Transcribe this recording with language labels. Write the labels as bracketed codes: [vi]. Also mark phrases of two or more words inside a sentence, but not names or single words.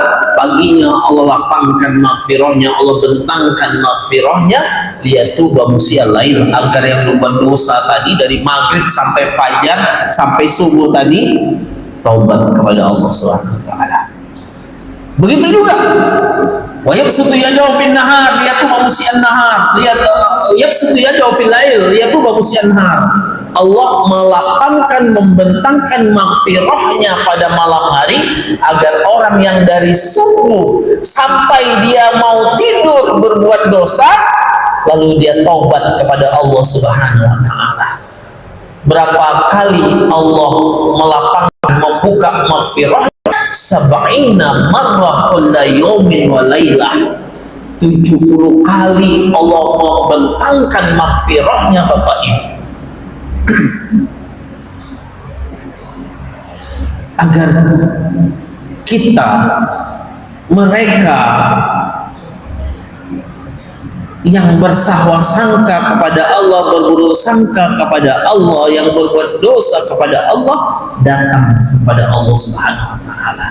[id] Paginya Allah lapangkan maghfirahnya, Allah bentangkan maghfirahnya [ar] ليتوب مسيء الليل, [id] agar yang berbuat dosa tadi dari maghrib sampai fajar sampai subuh tadi taubat kepada Allah [ar] سبحانه وتعالى. [id] Begitu juga [ar] ويبسط يده بالنهار ليتوب مسيء النهار، يبسط يده بالليل ليتوب مسيء النهار. [id] Allah melapangkan, membentangkan maghfirahnya pada malam hari agar orang yang dari subuh sampai dia mau tidur berbuat dosa, lalu dia taubat kepada Allah [ar] سبحانه وتعالى. [id] Berapa kali Allah melapangkan, membuka maghfirah [ar] سبعين مرة كل يوم وليلة. [id] 70 kali Allah membentangkan maghfirahnya Bapak Ibu agar kita, mereka yang bersangka kepada Allah, berburuk sangka kepada Allah, yang berbuat dosa kepada Allah, datang kepada Allah [ar] سبحانه وتعالى.